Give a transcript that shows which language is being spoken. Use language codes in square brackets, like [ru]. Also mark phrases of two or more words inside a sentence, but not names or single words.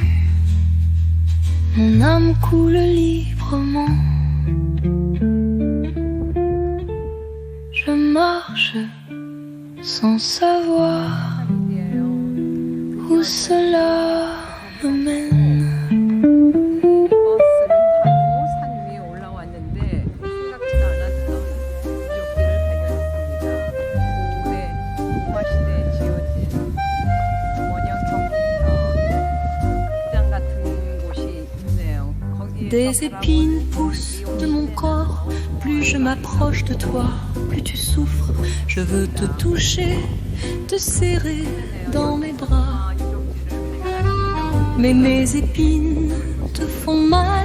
[fr] Mon âme coule librement. Je marche sans savoir où cela me mène. [ko] 버스를 타고 산 위에 올라왔는데 생각지도 않았던 유적지를 발견했습니다. 고대 로마 시대에 지어진 원형 극장 같은 곳이 있네요. [fr] Des épines poussent de mon corps. Plus je m'approche de toi, plus tu souffres. Je veux te toucher, te serrer dans mes bras. Mais mes épines te font mal.